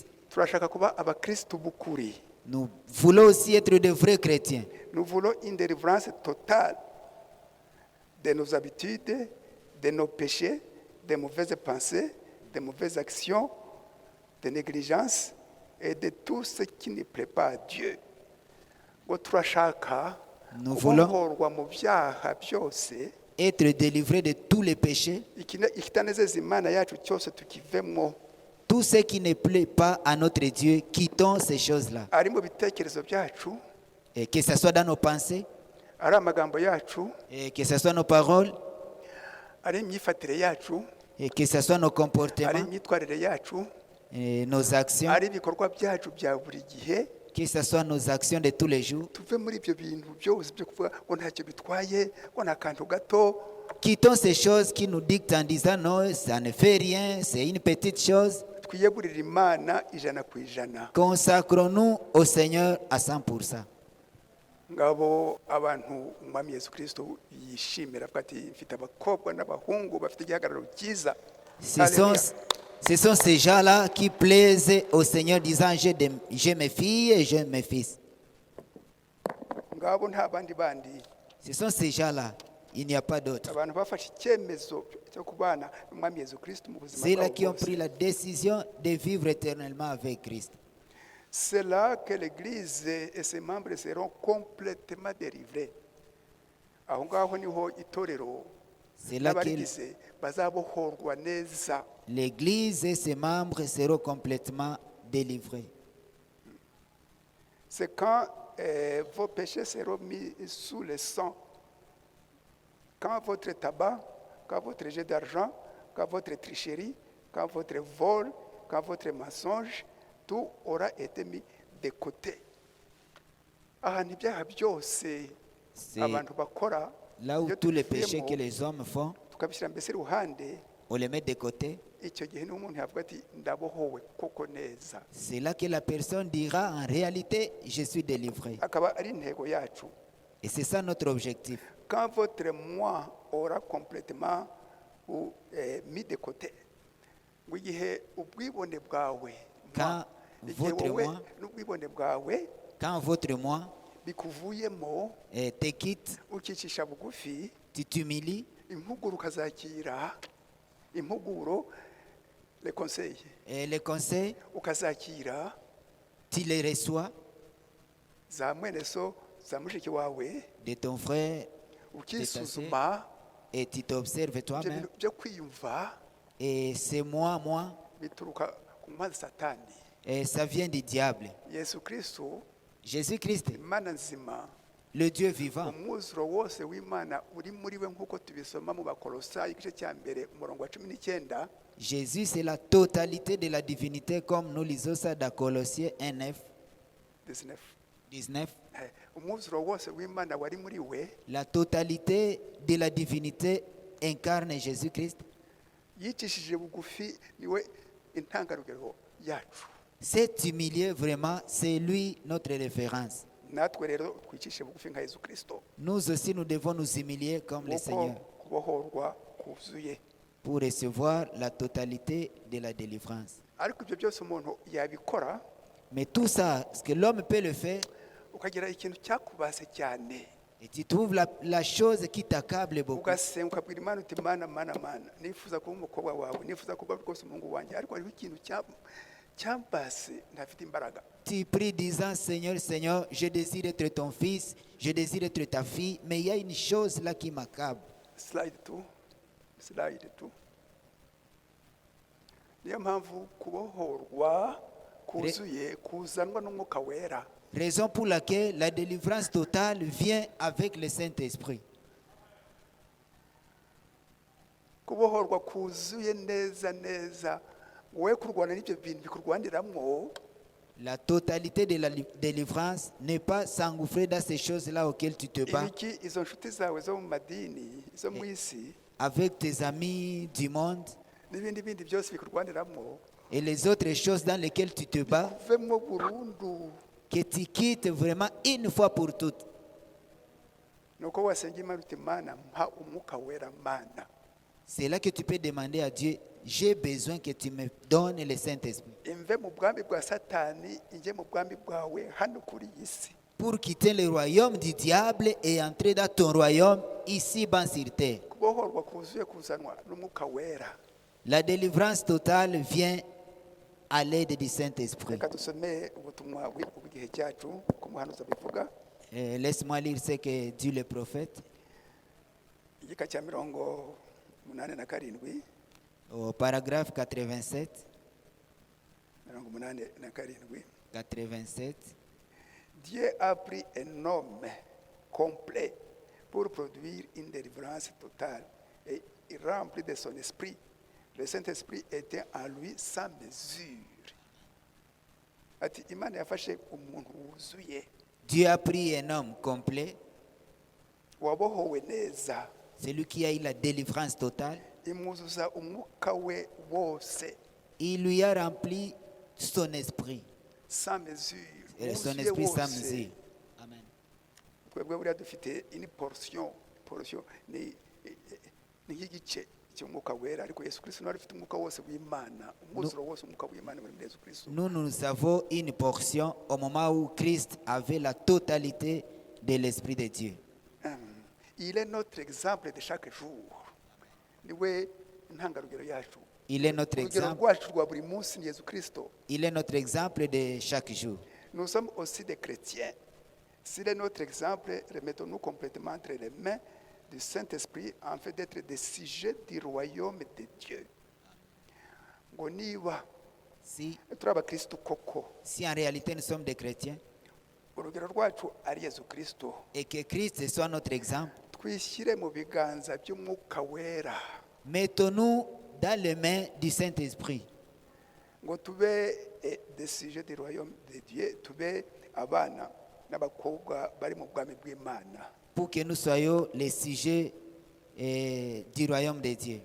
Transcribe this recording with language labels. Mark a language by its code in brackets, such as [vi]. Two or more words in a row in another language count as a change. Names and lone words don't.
[rw] Turashaka kuba abakristo b'ukuri. [fr] Nous voulons aussi être de vrais chrétiens. Nous voulons une délivrance totale de nos habitudes, de nos péchés, de mauvaises pensées, de mauvaises actions, de négligence et de tout ce qui ne plaît pas à Dieu. [rw] Ngo turashaka [fr] Nous voulons [rw] kubohorwa mu byaha byose, [fr] être délivrés de tous les péchés, [rw] ikitanezeza Imana yacu cyose tukivemo. [fr] tout ce qui ne plaît pas à notre Dieu, quittons ces choses-là. [rw] Ari mu bitekerezo byacu, [fr] Et que ce soit dans nos pensées, [rw] ari amagambo yacu, [fr] et que ce soit nos paroles, [rw] ari imyifatire yacu, [fr] et que ce soit nos [rw] ari [fr] comportements, [rw] imyitwarire yacu, [fr] et nos actions, [rw] ari ibikorwa byacu bya buri gihe. [fr] que ce soit nos actions de tous les jours. [rw] Tuve muri ibyo bintu byose byo kuvuga ngo ntacyo bitwaye, ngo ni akantu gato. [fr] Quittons ces choses qui nous dictent en disant non, ça ne fait rien, c'est une petite chose. [rw] Twiyegurire Imana 100%. [fr] Consacrons-nous au Seigneur à 100%. [rw] Ngabo abantu umwami Yesu Kristo yishimira avuga ati mfite abakobwa n'abahungu bafite igihagararo cyiza. [fr] Ce sont ces gens-là qui plaisent au Seigneur disant j'ai mes filles et j'ai mes fils. [rw] Ngabo nta bandi bandi. [fr] Ce sont ces gens-là. Il n'y a pas d'autres. [rw] Abantu bafashe icyemezo cyo kubana n'umwami Yesu Kristo mu buzima [fr] C'est là [rw] bwabo [fr] qui ont [rw] bwose. [fr] pris la décision de vivre éternellement avec Christ. C'est là que l'Église et ses membres seront complètement délivrés. [rw] Aho ngaho niho itorero [fr] C'est là que [rw] n'abarigize bazabohorwa neza. [fr] l'Église et ses membres seront complètement délivrés. C'est quand vos péchés seront mis sous le sang, quand votre tabac, quand votre jet d'argent, quand votre tricherie, quand votre vol, quand votre mensonge, tout aura été mis de côté. [rw] Ahantu ibyaha byose [fr] C'est [rw] abantu bakora, [fr] là où [rw] iyo [fr] tous les péchés [rw] tubivuyemo, [fr] que les hommes font, [rw] tukabishyira mbese iruhande, [fr] on les met de côté. [rw] icyo gihe n'umuntu yavuga ati ndabohowe koko neza. [fr] C'est là que la personne dira en réalité, je suis délivré. [rw] Akaba ari intego yacu. [fr] Et c'est ça notre objectif. Quand votre moi aura complètement mis de côté, [rw] ngo igihe ubwibone bwawe, [fr] Quand [rw] igihe [fr] votre [rw] wowe [fr] moi, [rw] n'ubwibone bwawe [fr] quand votre moi [rw] bikuvuyemo, [fr] te quitte, [rw] ukicisha bugufi, [fr] tu t'humilies, [rw] impuguro ukazakira, impuguro [fr] les conseils et les conseils, [rw] ukazakira, [fr] tu les reçois [rw] za mwene so za mushiki wawe, [fr] de ton frère [rw] ukisuzuma, [fr] et tu t'observes [rw] ibyo [fr] toi-même. [rw] bintu byo kwiyumva [fr] Et c'est moi, [rw] bituruka ku mpamvu satani. [fr] et ça vient du diable. [rw] Yesu Kristo, [fr] Jésus-Christ, [rw] Imana nzima, [fr] le Dieu vivant, [rw] umwuzuro wose w'Imana uri muri we, nk'uko tubisoma mu Bakolosayi igice cya mbere umurongo wa 19. [fr] Jésus, c'est la totalité de la divinité, comme nous lisons ça dans Colossiens 1, 19. [rw] Umwuzuro wose w'Imana wari muri we, [fr] La totalité de la divinité incarne Jésus-Christ. [rw] yicishije bugufi, niwe intangarugero yacu. [fr] Cet humilié, vraiment, c'est lui notre référence. [rw] Natwe rero twicishe bugufi nka Yesu Kristo, [fr] Nous aussi, nous devons nous humilier comme le [rw] nk'uko [fr] Seigneur [rw] kubohorwa kuzuye. [fr] pour recevoir la totalité de la délivrance. [rw] Ariko ibyo byose umuntu yabikora, [fr] Mais tout ça, ce que l'homme peut le faire, [rw] ukagira ikintu cyakubase cyane, [fr] et tu trouves la chose qui t'accable beaucoup. [rw] ugasenga ukabwira Imana uti mana nifuza kuba umukobwa wawe, nifuza kuba rwose umuhungu wanjye, ariko hariho ikintu cyambase ntafite imbaraga. [fr] Tu pries disant, Seigneur, Seigneur, je désire être ton fils, je désire être ta fille, mais il y a une chose là qui m'accable. [en] Slide 2. [rw] Niyo mpamvu kubohorwa kuzuye kuzanwa n'umwuka wera. [fr] Raison pour laquelle la délivrance totale vient avec le Saint-Esprit. [rw] Kubohorwa kuzuye neza, wowe kurwana n'ibyo bintu bikurwaniramo, [fr] La totalité de la délivrance n'est pas s'engouffrer dans ces choses-là auxquelles tu te bats [rw] ibiki izo nshuti zawe zo mu madini, zo mu isi, [fr] avec tes amis du monde [rw] n'ibindi bindi byose bikurwaniramo, [fr] et les autres choses dans lesquelles tu te bats, [rw] uvemo burundu. [fr] que tu quittes vraiment une fois pour toutes. [rw] Nuko wasenga Imana uti Mana mpa umwuka wera Mana. [fr] C'est là que tu peux demander à Dieu, j'ai besoin que tu me donnes le Saint-Esprit [rw] Imve mu bwami bwa Satani, inje mu bwami bwawe hano kuri iyi si. [fr] pour quitter le royaume du diable et entrer dans ton royaume ici-bas sur terre. [rw] Kubohorwa kuzuye kuzanwa n'umwuka wera. [fr] La délivrance totale vient à l'aide du Saint-Esprit. [rw] Reka dusome ubutumwa bw'igihe cyacu ku muhanuzi abivuga, [fr] Laisse-moi lire ce que dit le prophète [rw] igika cya 87, [fr] au paragraphe 87. 87. Dieu a pris un homme complet pour produire une délivrance totale et il remplit de son esprit. Le Saint-Esprit était en lui sans mesure. [rw] Ati Imana yafashe umuntu wuzuye, [fr] Dieu a pris un homme complet, [rw] wabohowe neza, [fr] celui qui a eu la délivrance totale. [rw] imwuzuza umwuka we wose [fr] Il lui a rempli son esprit. sans mesure. Son [rw] Wuzuye [fr] esprit sans [rw] wose. [fr] mesure. Amen. [rw] Twebwe buriya dufite ini portion ni nk'igice cy'umwuka wera, ariko Yesu Kristo nawe afite umwuka wose w'Imana, umwuzuro wose umwuka w'Imana muri Yesu Kristo. [fr] Nous avons une portion au moment où Christ avait la totalité de l'Esprit de Dieu. Il est notre exemple de chaque jour. [rw] Niwe intangarugero yacu. [fr] Il est notre [rw] Urugero [fr] exemple. [rw] rwacu rwa buri munsi ni Yesu Kristo. [fr] Il est notre exemple de chaque jour. Nous sommes aussi des chrétiens. S'il est notre exemple, remettons-nous complètement entre les mains du Saint-Esprit en fait d'être des sujets du royaume de Dieu. [rw] Ngo niba [fr] Si, [rw] turi abakristo koko [fr] si en réalité nous sommes des chrétiens [rw] urugero rwacu ari Yesu Kristo, [fr] et que Christ soit notre exemple, [rw] twishyire mu biganza by'umwuka wera [fr] mettons-nous dans les mains du Saint-Esprit [rw] ngo tube [fr] des sujets du royaume de Dieu, [rw] tube abana n'abakobwa bari mu bwami bw'Imana. [fr] pour que nous soyons les sujets du royaume de Dieu.